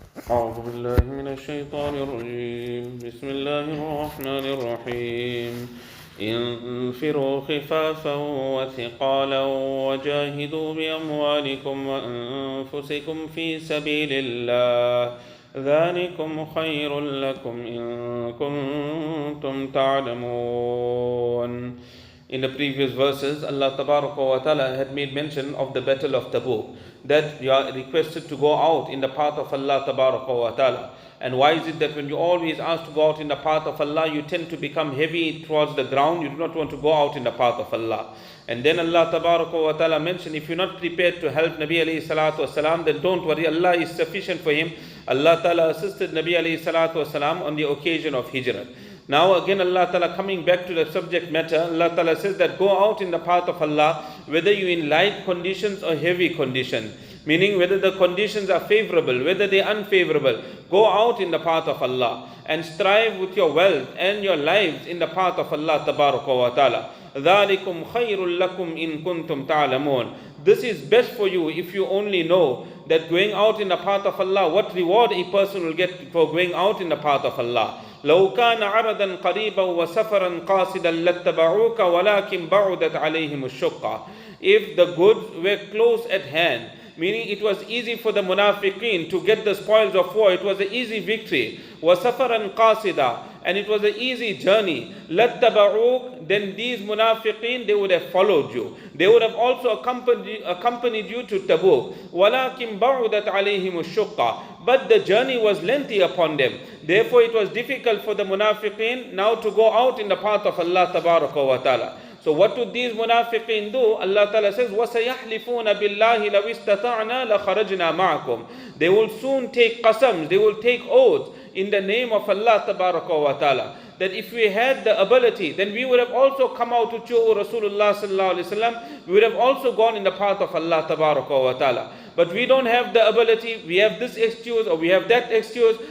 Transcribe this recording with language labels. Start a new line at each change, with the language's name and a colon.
Arabic: أعوذ بالله من الشيطان الرجيم بسم الله الرحمن الرحيم انفروا خفافا وثقالا وجاهدوا بأموالكم وأنفسكم في سبيل الله ذلكم خير لكم إن كنتم تعلمون.
English: In the previous verses, Allah Ta'ala had made mention of the battle of Tabuk, that you are requested to go out in the path of Allah Ta'ala. And why is it that when you always ask to go out in the path of Allah, you tend to become heavy towards the ground, you do not want to go out in the path of Allah. And then Allah Ta'ala mentioned, if you're not prepared to help Nabi alayhi salatu wasalam, then don't worry, Allah is sufficient for him. Allah Ta'ala assisted Nabi alayhi salatu wasalam on the occasion of Hijrah. Now again Allah Ta'ala coming back to the subject matter, Allah Ta'ala says that go out in the path of Allah, whether you in light conditions or heavy conditions. Meaning whether the conditions are favorable, whether they are unfavorable, go out in the path of Allah and strive with your wealth and your lives in the path of Allah Ta'ala.
Arabic: ذَلِكُمْ خَيْرٌ لَكُمْ إِن كُنْتُمْ تَعْلَمُونَ.
English: This is best for you if you only know that going out in the path of Allah, what reward a person will get for going out in the path of Allah.
Arabic: لو كان عرضا قريبا وسفرا قاصدا لاتبعوك ولكن بعدت عليهم الشقة.
English: If the goods were close at hand, meaning it was easy for the munafiqeen to get the spoils of war, it was an easy victory.
Arabic: وَسَفَرًا قَاصِدًا,
English: and it was an easy journey.
Arabic: لَاتَّبَعُوكَ,
English: then these munafiqeen, they would have followed you. They would have also accompanied you to Tabuk.
Arabic: وَلَكِنْ بَعُدَتْ عَلَيْهِمُ الشُّقَّةِ,
English: but the journey was lengthy upon them. Therefore it was difficult for the munafiqeen now to go out in the path of Allah Ta'ala. So what do these munafiqeen do? Allah Ta'ala says,
Arabic: وَسَيَحْلِفُونَ بِاللَّهِ لَوْ اسْتَطَعْنَا لَخَرَجْنَا مَعَكُمْ.
English: They will soon take qasams, they will take oaths in the name of Allah Ta'ala, that if we had the ability, then we would have also come out with you, O Rasulullah Sallallahu Alaihi Wasallam. We would have also gone in the path of Allah Ta'ala. But we don't have the ability, we have this excuse or we have that excuse.